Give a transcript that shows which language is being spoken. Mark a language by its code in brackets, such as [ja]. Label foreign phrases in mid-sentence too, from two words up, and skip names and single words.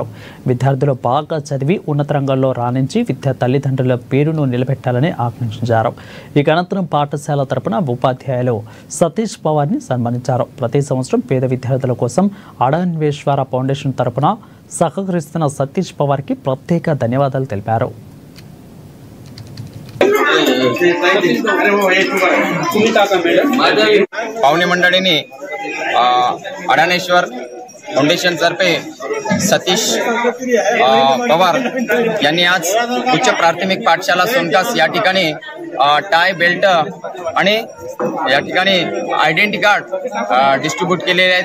[te] విద్యార్థులు బాగా చదివి ఉన్నత రంగాల్లో రాణించి విద్యా తల్లిదండ్రుల పేరును నిలబెట్టాలని ఆకాంక్షించారు. ఈ అనంతరం పాఠశాల తరపున ఉపాధ్యాయులు సతీష్ పవార్ని సన్మానించారు. ప్రతి సంవత్సరం పేద విద్యార్థుల కోసం అడన్వేశ్వర ఫౌండేషన్ తరపున సహకరిస్తున్న సతీష్ పవార్ కి ప్రత్యేక ధన్యవాదాలు తెలిపారు. [mr] पाहुणे मंडळींनी अडानेश्वर फाउंडेशन तर्फे सतीश पवार यांनी आज उच्च प्राथमिक पाठशाला सोनकास या ठिकाणी [en] tie belt [mr] आणि या ठिकाणी [en] identity card distribute [mr] केलेले आहेत.